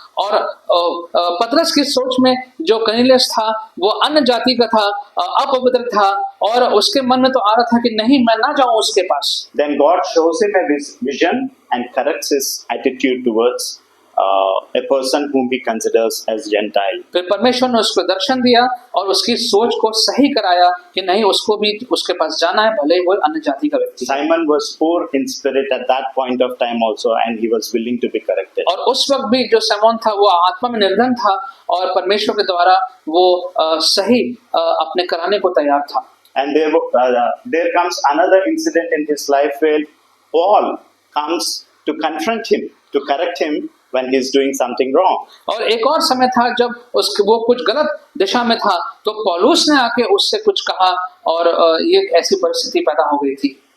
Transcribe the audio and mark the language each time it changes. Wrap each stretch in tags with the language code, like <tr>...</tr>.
<hi>और पतरस की सोच में जो कर्नेलियस था वो अन्य जाति का था, अपवित्र था, और उसके मन में तो आ रहा था कि नहीं, मैं ना जाऊं उसके पास।</hi> <en>Then God shows him a vision and corrects his attitude towards a person whom he considers as Gentile.</en> <hi>फिर परमेश्वर ने उसको दर्शन दिया और उसकी सोच को सही कराया कि नहीं, उसको भी उसके पास जाना है, भले ही वो अन्य जाति का व्यक्ति है।</hi> <en>Simon was poor in spirit at that point of time also, and he was willing to be corrected.</en> <hi>और उस वक्त भी जो शमौन था वो आत्मा में निर्धन था और परमेश्वर के द्वारा वो सही अपने कराने को तैयार था।</hi> <en>And there comes another incident in his life where Paul comes to confront him, to correct him when he is doing something wrong.</en> <hi>और एक और समय था जब वो कुछ गलत दिशा में था, तो पौलुस ने आके उससे कुछ कहा और ये ऐसी परिस्थिति पैदा हो गई थी।</hi>